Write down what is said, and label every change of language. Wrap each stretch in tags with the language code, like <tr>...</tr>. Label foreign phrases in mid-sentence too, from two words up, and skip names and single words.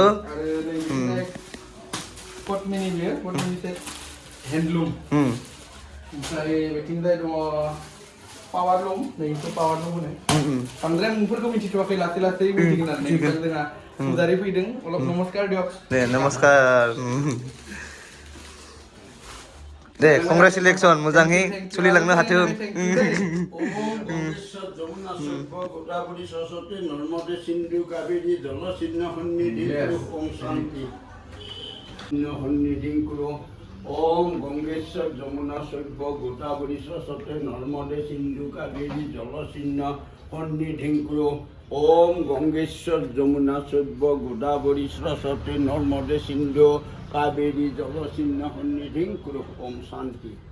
<brx>आरो नै पटमिनि बियो पटमिनि से हेन्डलुम ओमफ्राय बेथिंजाय दङ</brx> <en>power loom</en> <brx>नैखौ</brx> <en>power loom</en> <brx>होनो बांद्राय मुंफोरखौ मिथिथ'वाखै लासै मिथिगोन आरो जोंहा पुजारी फैदों अलप नमस्कार दियक दे नमस्कार दे कंग्रेचुलेसन मोजाङै सोलिलांनो हाथों</brx> <sa>ओम गंगेश्वर जमुना सभ्य गोदावरी सरस्वती नर्मदे सिंधु कावेरी जलचिन्ह सन्निधिं कुरु ओम गंगेश्वर जमुना सभ्य गोदावरी सरस्वती नर्मदे सिंधु कावेरी जलचिन्ह सन्निधिं कुरु ओम शांति</sa>